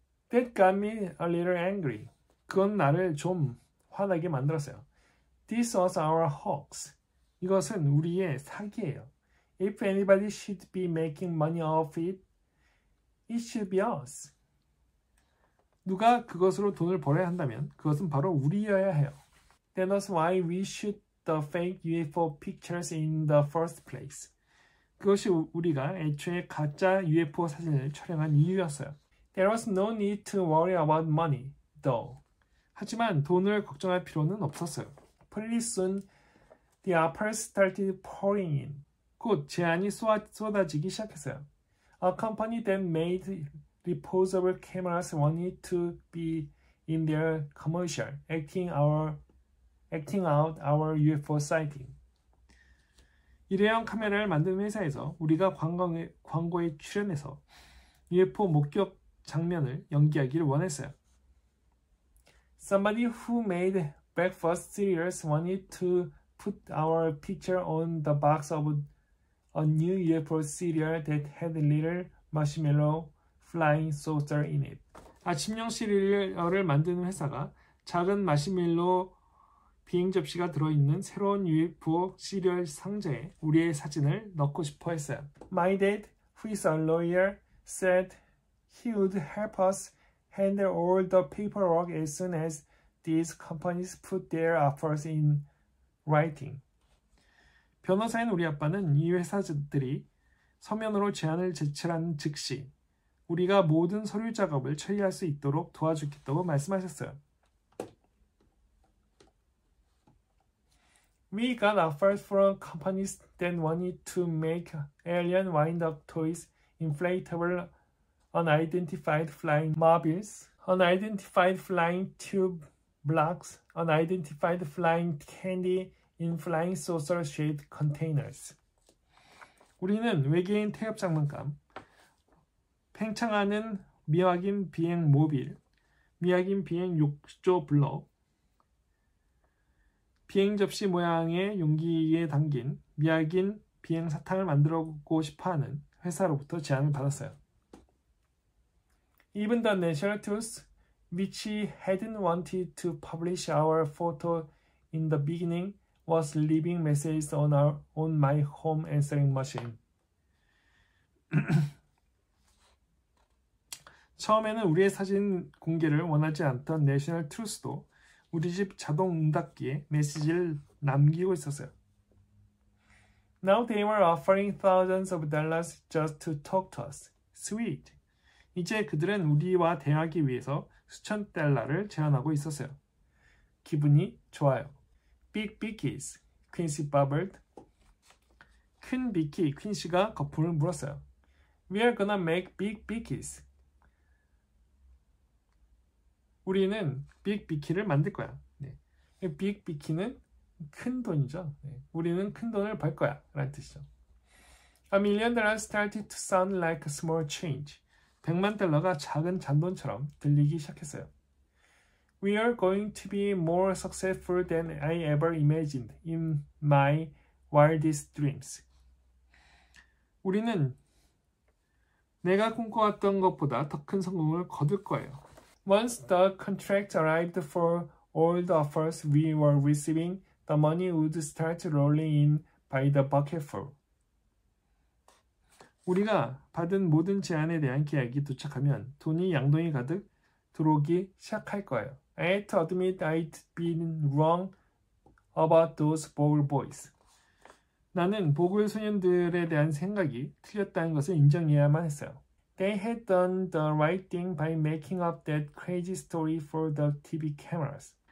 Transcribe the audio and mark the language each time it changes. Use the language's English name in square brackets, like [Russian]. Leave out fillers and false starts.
[English] That got me a little angry. [Korean] 그건 나를 좀 화나게 만들었어요. [English] This was our hoax. [Korean] 이것은 우리의 사기예요. [English] If anybody should be making money off it, it should be us. [Korean] 누가 그것으로 돈을 벌어야 한다면 그것은 바로 우리여야 해요. [English] That's why we shoot the fake UFO pictures in the first place. [Korean] 그것이 우리가 애초에 가짜 UFO 사진을 촬영한 이유였어요. [English] There was no need to worry about money, though. [Korean] 하지만 돈을 걱정할 필요는 없었어요. [English] Pretty soon, the offers started pouring in. [Korean] 곧 제안이 쏟아지기 시작했어요. [English] A company that made reposable cameras wanted to be in their commercial, acting out our UFO sighting. [Korean] 일회용 카메라를 만드는 회사에서 우리가 광고에 출연해서 UFO 목격 장면을 연기하기를 원했어요. [English] Somebody who made breakfast cereals wanted to put our picture on the box of a new UFO cereal that had little marshmallow flying saucer in it. [Korean] 아침용 시리얼을 만드는 회사가 작은 마시멜로 비행 접시가 들어있는 새로운 UFO 시리얼 상자에 우리의 사진을 넣고 싶어 했어요. [English] My dad, who is a lawyer, said he would help us handle all the paperwork as soon as these companies put their offers in writing. [Korean] 변호사인 우리 아빠는 이 회사들이 서면으로 제안을 제출한 즉시 우리가 모든 서류 작업을 처리할 수 있도록 도와주겠다고 말씀하셨어요. [English] We got offers from companies that wanted to make alien wind-up toys, inflatable, unidentified flying mobiles, unidentified flying tube blocks, unidentified flying candy in flying saucer-shaped containers. [Korean] 우리는 외계인 태엽 장난감, 팽창하는 미확인 비행 모빌, 미확인 비행 욕조 블럭, 비행 접시 모양의 용기에 담긴 미확인 비행 사탕을 만들고 싶어하는 회사로부터 제안을 받았어요. [English] Even the National Trust, which hadn't wanted to publish our photo in the beginning, was leaving messages on my home answering machine. [Korean] 처음에는 우리의 사진 공개를 원하지 않던 내셔널 트루스도 우리 집 자동 응답기에 메시지를 남기고 있었어요. [English] Now they were offering thousands of dollars just to talk to us. Sweet. [Korean] 이제 그들은 우리와 대화하기 위해서 수천 달러를 제안하고 있었어요. 기분이 좋아요. [English] Big bickies, Quincy bubbled. [Korean] 큰 비키, 퀸시가 거품을 물었어요. [English] We're gonna make big bickies. [Korean] 우리는 빅 비키를 만들 거야. 네. 빅 비키는 큰 돈이죠. 네. 우리는 큰 돈을 벌 거야 라는 뜻이죠. [English] $1 million started to sound like a small change. [Korean] 100만 달러가 작은 잔돈처럼 들리기 시작했어요. [English] We are going to be more successful than I ever imagined in my wildest dreams. [Korean] 우리는 내가 꿈꿔왔던 것보다 더 큰 성공을 거둘 거예요. [English] Once the contract arrived for all the offers we were receiving, the money would start rolling in by the bucketful. [Korean] 우리가 받은 모든 제안에 대한 계약이 도착하면 돈이 양동이 가득 들어오기 시작할 거예요. [English] I had to admit I'd been wrong about those bogle boys. [Korean] 나는 보글 소년들에 대한 생각이 틀렸다는 것을 인정해야만 했어요. [English] They had done the right thing by making up that crazy story for the TV cameras.